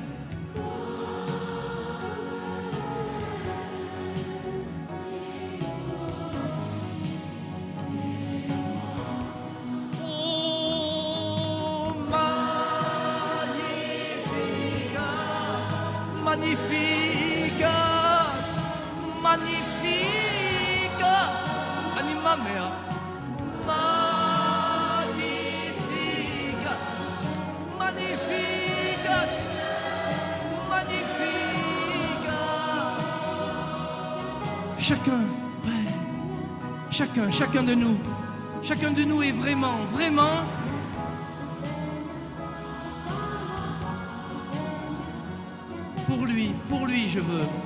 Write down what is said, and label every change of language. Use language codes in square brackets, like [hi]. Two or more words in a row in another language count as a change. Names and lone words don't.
[la] Oh, magnifica, magnifica, anima mea, magnifica, magnifica, magnifica. [fr] Chacun de nous est vraiment pour lui je veux.